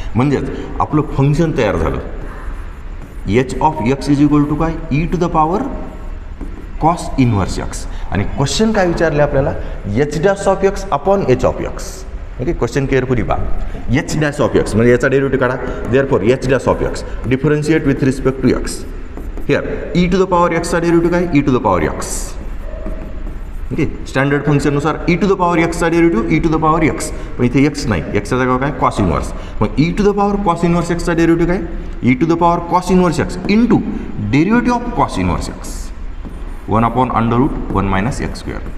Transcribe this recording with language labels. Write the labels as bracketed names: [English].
[Marathi] म्हणजेच आपलं फंक्शन तयार झालं. [English] H of X is equal to काय? [Marathi] e⁻ [English] Cos inverse X. [Marathi] आणि क्वेश्चन काय विचारले आपल्याला? [English] H dash of X upon H of X. Okay, question carefully पहा. H dash of X [Marathi] म्हणजे याचा डेरिव्हेटिव्ह काढा. [English] Therefore H dash of X differentiate with respect to X. [Marathi] Here e⁻x चा derivative काय? [English] e⁻x. [Marathi] ओके, स्टँडर्ड फंक्शननुसार e⁻x चा derivative e⁻x. पण इथे x नाही, एक्सच्या जागा काय? Cos inverse. मग e⁻cos इनव्हर्स एक्सचा डेरिव्हेटिव्ह काय? [English] e⁻cos inverse X into derivative of cos inverse X 1/√1 - x².